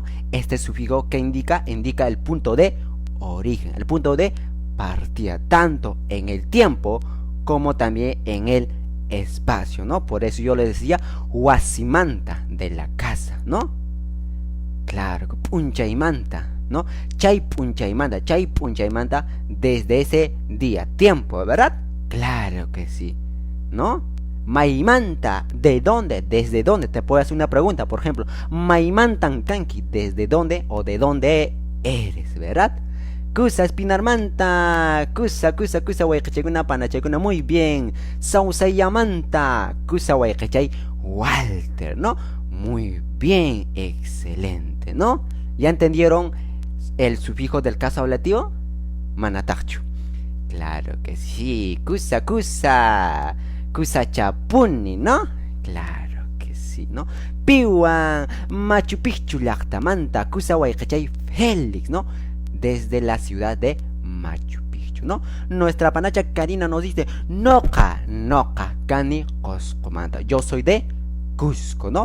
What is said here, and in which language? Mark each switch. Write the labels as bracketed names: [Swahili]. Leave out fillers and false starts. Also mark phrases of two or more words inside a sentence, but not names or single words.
[Spanish] Este sufijo que indica el punto de origen, el punto de partida, tanto en el tiempo como también en el espacio, ¿no? Por eso yo les decía huasimanta de la casa, ¿no? Claro, punchaymanta, ¿no? [Quechua] Chay punchaymanta [Spanish] desde ese día, tiempo, ¿verdad? Claro que sí, ¿no? Maimanta, ¿de dónde? ¿Desde dónde? Te puedo hacer una pregunta, por ejemplo, [Quechua] Maimantan kanki, [Spanish] ¿desde dónde o de dónde eres, ¿verdad? [Quechua] Kusa espinarmanta, kusa, huaycachaycuna, panachaycuna, [Spanish] muy bien. [Quechua] Sausayamanta, kusa huaycachay, [Spanish] Walter, ¿no? Muy bien, excelente, ¿no? ¿Ya entendieron el sufijo del caso ablativo? Manatachu. Claro que sí. [Quechua] Kusa chapuni, [Spanish] ¿no? Claro que sí, ¿no? [Quechua] Piwan, Machu Picchu lactamanta, kusa huaycachay Félix, [Spanish] ¿no? Desde la ciudad de Machu Picchu, ¿no? Nuestra panacha Karina nos dice, [Quechua] noca, cani, coscomanta. [Spanish] Yo soy de Cusco, ¿no?